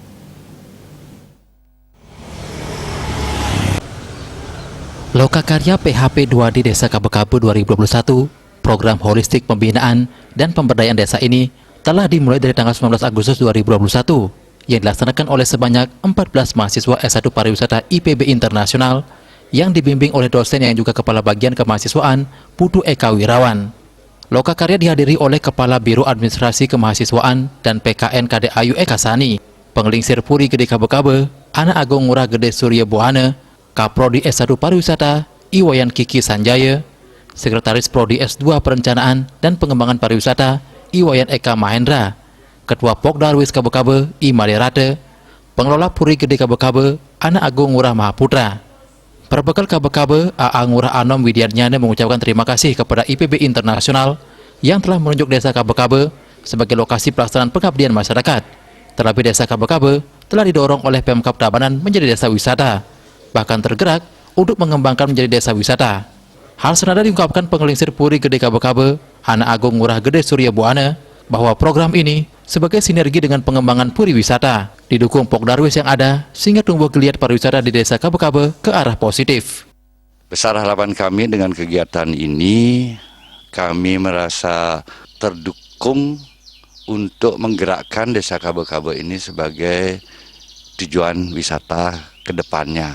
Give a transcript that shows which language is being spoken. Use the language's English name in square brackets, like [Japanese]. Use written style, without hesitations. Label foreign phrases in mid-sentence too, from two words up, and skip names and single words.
[Indonesian] Lokakarya PHP 2D Desa Kabe-Kabe 2021, program holistik pembinaan dan pemberdayaan desa ini telah dimulai dari tanggal 19 Agustus 2021 yang dilaksanakan oleh sebanyak 14 mahasiswa S1 Pariwisata IPB Internasional yang dibimbing oleh dosen yang juga Kepala Bagian Kemahasiswaan Putu Eka Wirawan. Lokakarya dihadiri oleh Kepala Biro Administrasi Kemahasiswaan dan PKN KDAYU Eka Sani, Penglingsir Puri Gede Kabe-Kabe, Anak Agung Ngurah Gede Surya Buana, Kaprodi S1 Pariwisata, Iwayan Kiki Sanjaya, Sekretaris Prodi S2 Perencanaan dan Pengembangan Pariwisata, Iwayan Eka Mahendra, Ketua Pokdarwis Kabe-Kabe, I Maderate, Pengelola Puri Gede Kabe-Kabe, Anak Agung Ngurah Mahaputra. Perbekal Kabe-Kabe, A.A. Ngurah Anom Widiarnyana mengucapkan terima kasih kepada IPB Internasional yang telah menunjuk desa Kabe-Kabe sebagai lokasi pelaksanaan pengabdian masyarakat. Terlebih desa Kabe-Kabe telah didorong oleh Pemkab Tabanan menjadi desa wisata, bahkan tergerak untuk mengembangkan menjadi desa wisata. Hal senada diungkapkan Penglingsir Puri Gede Kabe-Kabe, Anak Agung Ngurah Gede Surya Buana, bahwa program ini sebagai sinergi dengan pengembangan puri wisata didukung Pokdarwis yang ada sehingga tumbuh geliat pariwisata di desa Kabe-Kabe ke arah positif. Besar harapan kami dengan kegiatan ini, kami merasa terdukung untuk menggerakkan desa Kabe-Kabe ini sebagai tujuan wisata ke depannya.